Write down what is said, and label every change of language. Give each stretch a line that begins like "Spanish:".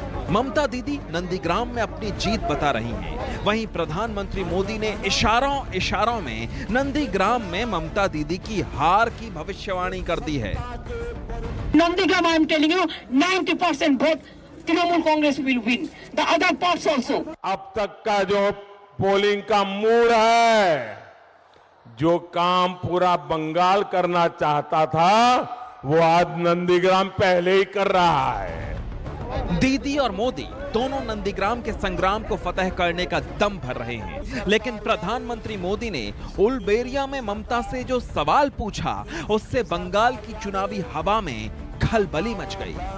Hindi: ममता दीदी नंदीग्राम में अपनी जीत बता रही हैं। वहीं प्रधानमंत्री मोदी ने इशारों में नंदीग्राम में ममता दीदी की हार की भविष्यवाणी कर दी है।
English: Nandegam, I am telling you, 90% vote Trinamool Congress will win. The other parts also.
Hindi: अब तक का जो पोलिंग का मूड है, जो काम पूरा बंगाल करना चाहता था, वो आज नंदीग्राम पहले ही कर रहा है। दीदी और मोदी दोनों नंदीग्राम के संग्राम को फतेह करने का दम भर रहे हैं, लेकिन प्रधानमंत्री मोदी ने उलबेरिया में ममता से जो सवाल पूछा, उससे बंगाल की चुनावी हवा में खलबली मच गई।